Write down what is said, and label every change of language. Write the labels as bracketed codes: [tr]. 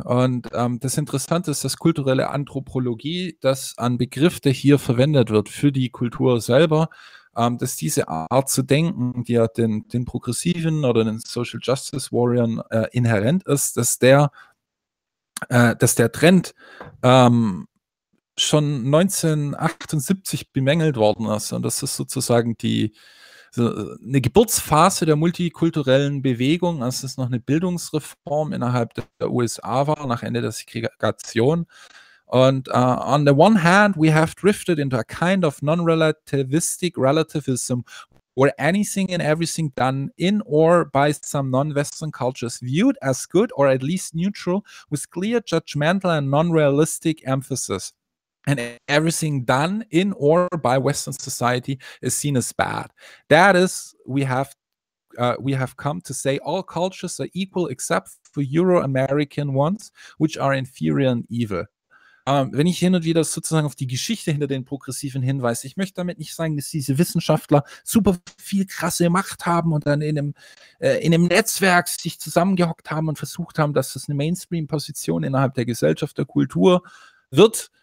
[de] Und das Interessante ist, dass kulturelle Anthropologie, das an Begriff, der hier verwendet wird für die Kultur selber, dass diese Art zu denken, die ja den Progressiven oder den Social Justice Warriors inhärent ist, dass der Trend schon 1978 bemängelt worden ist. Und das ist sozusagen eine Geburtsphase der multikulturellen Bewegung, als es noch eine Bildungsreform innerhalb der USA war, nach Ende der Segregation. [en] Und on the one hand, we have drifted into a kind of non-relativistic relativism, where anything and everything done in or by some non-Western cultures viewed as good or at least neutral with clear judgmental and non-realistic emphasis. And everything done in or by Western society is seen as bad. That is, we have come to say all cultures are equal except for Euro-American ones, which are inferior and evil. [de] Wenn ich hin und wieder sozusagen auf die Geschichte hinter den Progressiven hinweise, ich möchte damit nicht sagen, dass diese Wissenschaftler super viel krasse Macht haben und dann in einem Netzwerk sich zusammengehockt haben und versucht haben, dass das eine Mainstream-Position innerhalb der Gesellschaft, der Kultur wird.